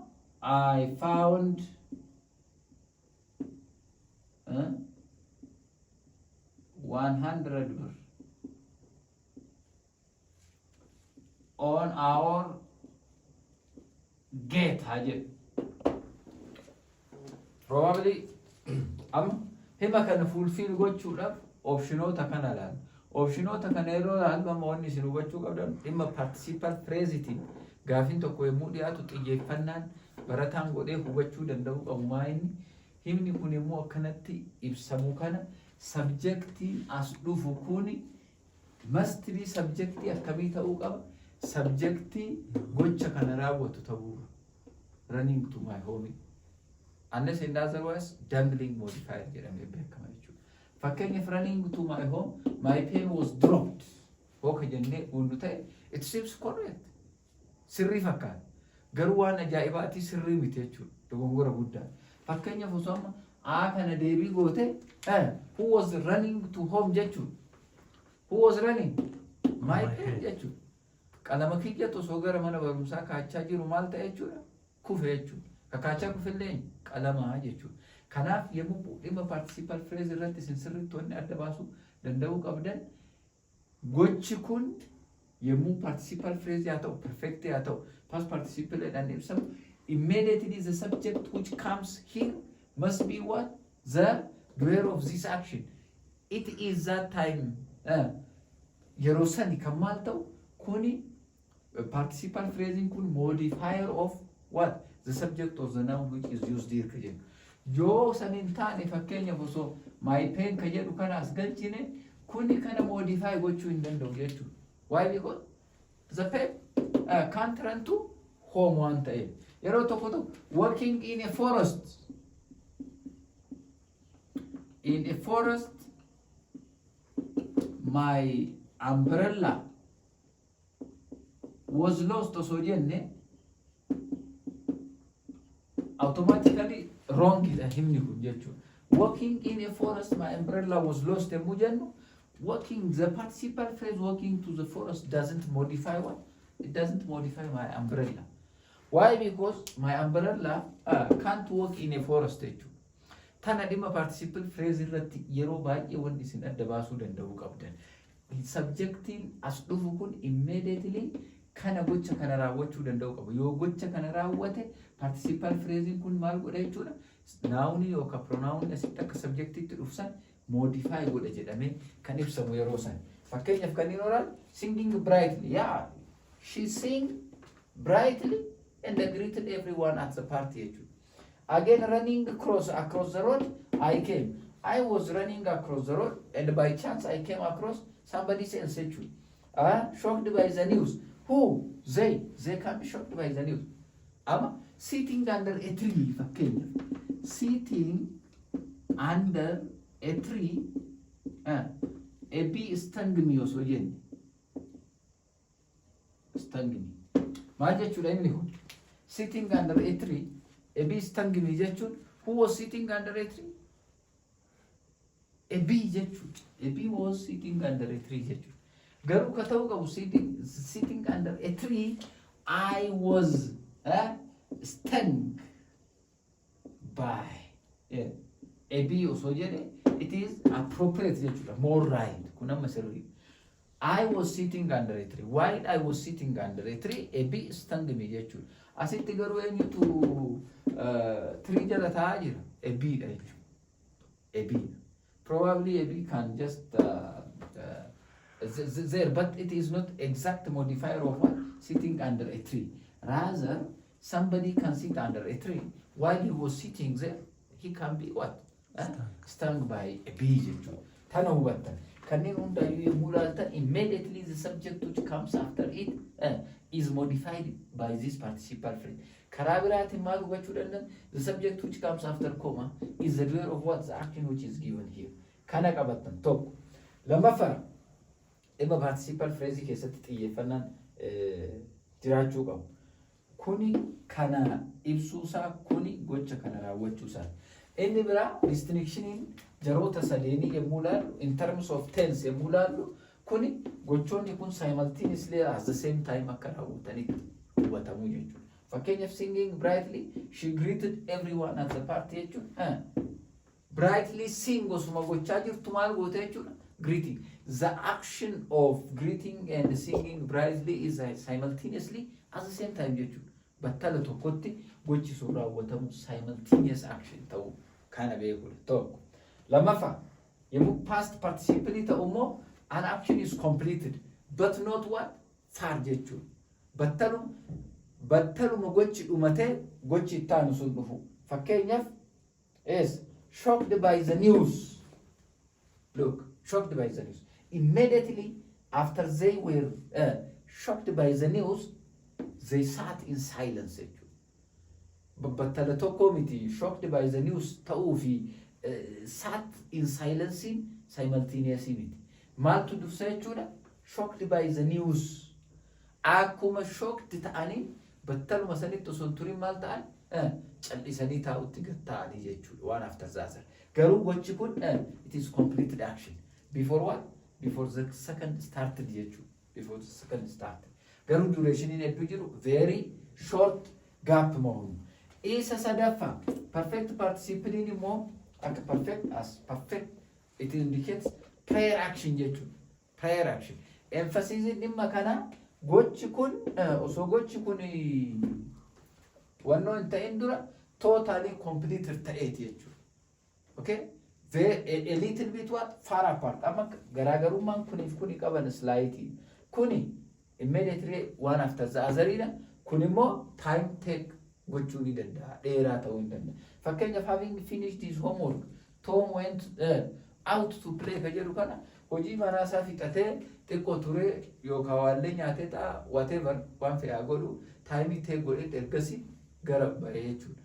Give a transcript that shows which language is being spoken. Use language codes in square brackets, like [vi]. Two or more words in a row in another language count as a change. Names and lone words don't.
[en] I found 100 on our gate. [om] Probably hima kana fulfill gochuudhaaf optionoota kana laal. Optionoota kana yeroo hanga moonni isin hubachuu qabdan dhimma participle phrasetiin gaafin tokko yommuu dhiyaatu xiyyeeffannaan barataan godhee hubachuu danda'u qabu maayinni himni kun immoo akkanatti ibsamu kana subjectiin as dhufu kuni [en] must be [om] subjectii akkamii ta'uu qaba subjectii gocha kana raawwatu ta'uu [en] running to my home unless in otherwise dangling modifier [om] jedhamee beekama jechuudha. Fakkeenyaaf [en] running to my home my pen was dropped [om] hooka jennee hundu ta'e [en] it seems correct [om] sirrii fakkaata garuu waan ajaa'ibaatii sirrii miti jechuudha dogongora guddaa. Fakkeenyaaf osoo amma kana deebii goote [en] who was running to home [om] jechuudha. [en] Who was running? My pen jechuudha. [om] Qalama kiyya osoo gara mana barumsaa kaachaa jiru maal ta'e jechuudha kufe jechuudha. Kakaachaa kufillee qalama jechuudha. Kanaaf yemmuu dhimma [en] participle phrase [om] irratti isin sirriitti wanni adda baasuu danda'uu qabdan gochi kun yemmuu [en] participle phrase [om] haa ta'u perfect haa ta'u [en] past participle [om] dhaan ibsamu [en] immediately the subject which comes here must be what? The doer of this action. It is that time. [om] Yeroo sani kan maal ta'u kuni [en] participle phrasing [om] kun [en] modifier of what? The subject of the noun which is used here kajen. [om] Yoo sanin taane fakkeenyaaf osoo [en] my pen [om] ka jedhu kana as galchine kuni kana modify gochuu hin danda'u jechuudha. [en] Why? Because the pen can't run to home [om] waan ta'eef. Yeroo tokko tokko [en] working in a forest. In a forest my umbrella was lost [om] osoo jenne [en] automatically wrong is a [om] himni kun jechuudha. [en] Walking in a forest my umbrella was lost [om] yemmuu jennu [en] walking the participle phrase walking to the forest doesn't modify what? It doesn't modify my umbrella. Why? Because my umbrella can't walk in a forest jechuudha. [om] Tana dhimma [en] participle phrase [om] irratti yeroo baay'ee wanni isin adda baasuu danda'uu qabdan. Subjectiin as dhufu kun immediately kana gocha kana raawwachuu danda'u qabu. Yoo gocha kana raawwate [en] participle phrasing [om] kun maal godha jechuudha. Noun yookaan pronoun asitti akka subjectiitti dhufsan modify godha jedhamee kan ibsamu yeroo san. Fakkeenyaaf kan inni [en] oral singing brightly. Yeah, she sing brightly and greeted everyone at the party jechuudha. Again running across the road I came. I was running across the road and by chance I came across somebody else jechuudha. Shocked by the news. Who? They can be shocked by the news. Sitting under a tree, fakkeenyaaf. Sitting under a tree, a bee stung me [om] osoo jenne. [en] Stung me. [om] Maal jechuudha inni kun? [en] Sitting under a tree, a bee stung me jechuun who was sitting under a tree? A bee jechuudha. A bee was sitting under a tree jechuudha. [om] Garuu ka ta'u qabu [en] sitting under a tree, I was stung by a bee [om] osoo jedhe [en] it is appropriate jechuudha. More right. [om] Kun amma sirrii. [en] I was sitting under a tree. While I was sitting under a tree, a bee stung me jechuudha. [om] Asitti garuu eenyutu tree jala taa'aa jira? [en] A bee [om] dha jechuudha. [en] A bee. Probably a bee can just there, but it is not exact modifier of what? Sitting under a tree. Rather, somebody can sit under a tree. While he was sitting there, he can be what? Stung by a bee. [om] Tana hubattan. Kanneen hundayyuu yommuu ilaaltan [en] immediately the subject which comes after it is modified by this participle phrase. [om] Karaa biraatiin maal hubachuu dandan? [en] The subject which comes after comma is the doer of what? The action which is given here. [om] Kana qabattan tokko. Lammaffaa dhimma [en] participle phrase [om] keessatti xiyyeeffannaan jiraachuu qabu. Kuni kana ibsuusaa kuni gocha kana raawwachuusaa. Inni biraa distinction jaroota sadeeni yommuu ilaallu [en] in terms of tense [om] yommuu ilaallu kuni gochoonni kun [en] simultaneously at the same time [om] akka raawwatanitti hubatamu jechuudha. [en] Fakkeenyaaf singing brightly, she greeted everyone at the party jechuudha. Brightly sing [om] osuma gochaa jirtu maal goote jechuudha? [en] Greeting. The action of greeting and singing brightly is simultaneously at the same time jechuudha. [om] Battala tokkotti gochi sun raawwatamu [en] simultaneous action [om] ta'u kana beekudha tokko. Lammaffaa yommuu [en] past participle [om] ta'u immoo [en] an action is completed but not what? [om] Far jechuudha. Battaluma gochi dhumatee gochi itti aanu sun dhufu. [en] Fakkeenyaaf is shocked by the news. Look, shocked by the news. Immediately after they were shocked by the news, they sat in silence. [om] Battala tokko miti [en] shocked by the news [om] ta'uu fi [en] sat in silence simultaneously [om] miti. Maaltu dursa jechuudha? [en] Shocked by the news. [om] Akkuma shocked ta'anii battaluma sanitti osoo turin maal ta'an? Callisanii taa'utti gatta'anii jechuudha. [en] Waan after zaazar. [om] Garuu gochi kun [en] it is completed action. Before what? Before the second started jechuudha. Before the second started. [om] Garuu duration hedduu jiru [en] very short gap [om] mahunu. Isa sadaffaa [en] perfect participle [om] immoo akka [en] perfect as perfect it indicates prayer action jechuudha. Prayer action. [om] Emphasis dhimma kana gochi kun osoo gochi kun wannoo hin ta'in dura totally completed ta'eeti jechuudha. [en] Okay? A little bit what? Far apart. [om] Amma garaagarummaan kuniif kuni qaban slightly. Kuni [en] immediately one after the other [om] kun immoo [en] time take [om] gochuu ni danda'a. Dheeraa ta'uu ni danda'a. Fakkeenyaaf [en] having finished his homework, Tom went out to play [om] ka jedhu kana hojii manaa isaa fixatee xiqqoo ture yookaan waallee nyaatee ta'a whatever waan fe'aa godhu [en] time take [om] godhee ergasii gara bahee jechuudha.